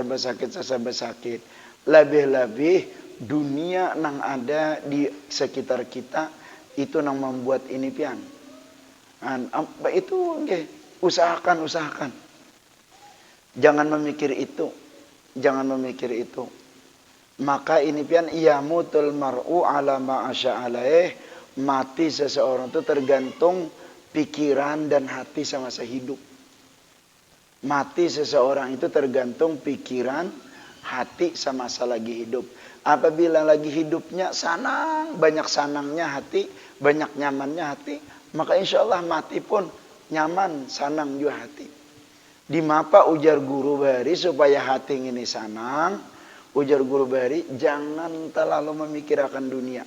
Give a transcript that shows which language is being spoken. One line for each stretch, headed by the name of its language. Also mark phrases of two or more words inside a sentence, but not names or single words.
Banjar: Lebih-lebih dunia nang ada di sekitar kita itu nang membuat ini pian.
Indonesian: Itu okay. Usahakan. Jangan memikir itu.
Arabic: Maka ini pian يموت المرء على ما عاش عليه.
Indonesian: Mati seseorang itu tergantung pikiran dan hati semasa hidup. Mati seseorang itu tergantung pikiran, hati semasa lagi hidup.
Banjar: Apabila lagi hidupnya sanang, banyak sanangnya hati, banyak nyamannya hati, maka insya Allah mati pun nyaman, sanang juga hati. Di mapa ujar guru bari supaya hati ini sanang, ujar guru bari jangan terlalu memikirkan dunia.